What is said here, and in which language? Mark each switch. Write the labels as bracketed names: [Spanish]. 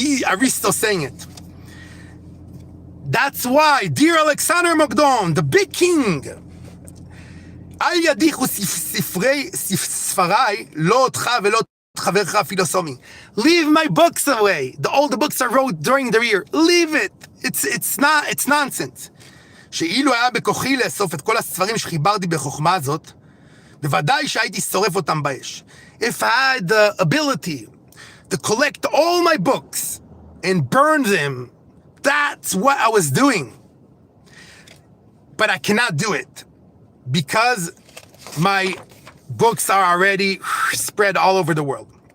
[English] Aristotle saying it. That's why, dear Alexander Magdon, the big king, [Hebrew] אל ידיחו ספריי, לא אותך ולא חברך הפילוסומי. [English] Leave my books away. All the books I wrote during the year. Leave it. It's nonsense. [Hebrew] שאילו היה בכוחי לאסוף את כל הספרים שחיברתי בחוכמה הזאת, בוודאי שהייתי שורף אותם באש. [English] If I had the ability to collect all my books and burn them, that's what I was doing. But I cannot do it because my books are already spread all over the world.